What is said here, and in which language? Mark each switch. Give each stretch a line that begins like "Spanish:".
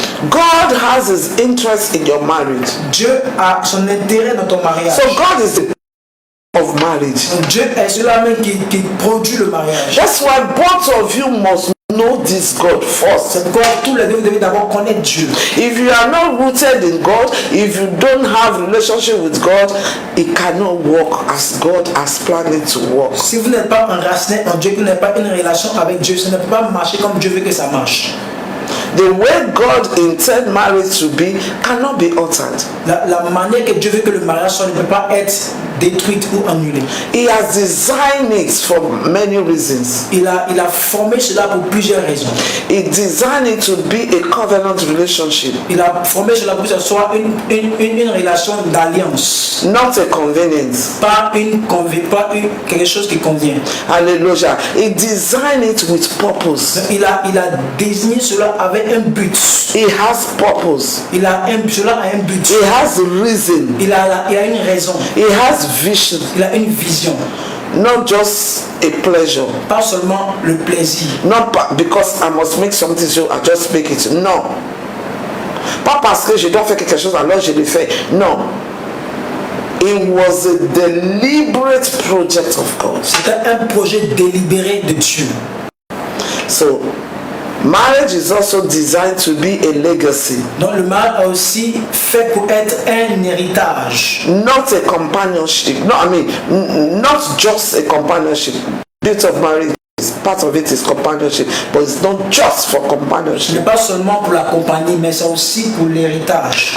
English: God has his interest in your marriage.
French: Dieu a son intérêt dans ton mariage.
English: So God is the of marriage.
French: Dieu est celui-là même qui produit le mariage.
English: That's why both of you must know this God first.
French: C'est pourquoi tous les deux vous devez d'abord connaître Dieu.
English: If you are not rooted in God, if you don't have relationship with God, it cannot work as God has planned it to work.
French: Si vous n'êtes pas enraciné en Dieu, que vous n'avez pas une relation avec Dieu, ça ne peut pas marcher comme Dieu veut que ça marche.
English: The way God intended marriage to be cannot be altered.
French: La manière que Dieu veut que le mariage soit ne peut pas être détruite ou annulée.
English: He has designed it for many reasons.
French: Il a formé cela pour plusieurs raisons.
English: He designed it to be a covenant relationship.
French: Il a formé cela pour que ce soit une relation d'alliance.
English: Not a convenience.
French: Pas quelque chose qui convient.
English: Hallelujah. He designed it with purpose.
French: Il a désigné cela avec un but.
English: He has purpose.
French: Cela a un but.
English: He has reason.
French: Il a une raison.
English: He has vision.
French: Il a une vision.
English: Not just a pleasure.
French: Pas seulement le plaisir.
English: Not because I must make something, so I just make it. No.
French: Pas parce que je dois faire quelque chose, alors je le fais.
English: No. It was a deliberate project of God.
French: C'était un projet délibéré de Dieu.
English: So, marriage is also designed to be a legacy.
French: Donc le mariage a aussi fait pour être un héritage.
English: Not a companionship. No, I mean, not just a companionship. Bit of marriage, part of it is companionship, but it's not just for
French: Ce
English: companionship.
French: n'est pas seulement pour la compagnie, mais c'est aussi pour l'héritage.